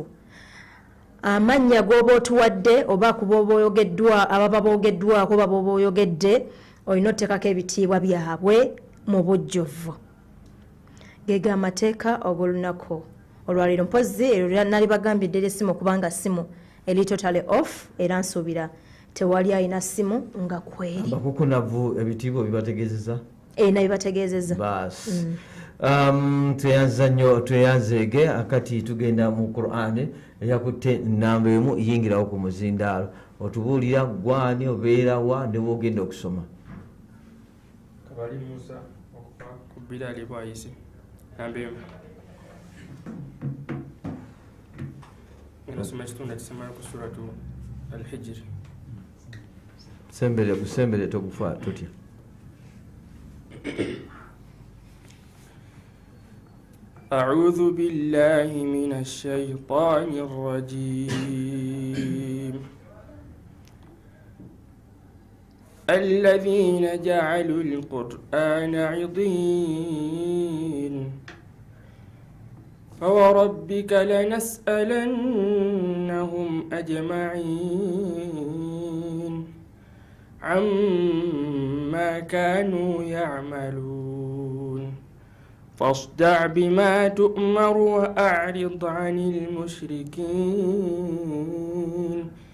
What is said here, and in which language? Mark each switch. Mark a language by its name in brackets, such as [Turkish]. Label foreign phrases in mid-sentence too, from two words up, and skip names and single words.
[Ganda] Amannya g'oba otuwadde oba ku b'oba oyogeddwa ababa boogeddwako oba b'oba oyogedde olina oteekako ebitiibwa byabwe mu bujjuvu. Gega amateeka og'olunaku olwaleero. Mpozi eryo nali bagambye ddala essimu kubanga simu eri [English] totally off [Ganda] era nsuubira tewali alina simu nga kweri. Abakukunavu ebitiibwa bibategeezeza? Nabibategeezeza. Baas. Tweyanza nnyo tweyanzeege akati tugenda mu Qur'an eyakutte namba 1 yingirawo ku muzindaalo. Otubuulira gwani obeera wa ne bw'ogenda okusoma. Kabali Musa okuva ku Bilali Bwayise namba 1. Nasoma ekitundu ekisemala ku suratu Al-Hijr. Sembere togufa tutya. [Arabic] أعوذ بالله من الشيطان الرجيم الذين جعلوا القرآن عضين فوربك لنسألنهم أجمعين عما كانوا يعملون فاصدع بما تؤمر وأعرض عن المشركين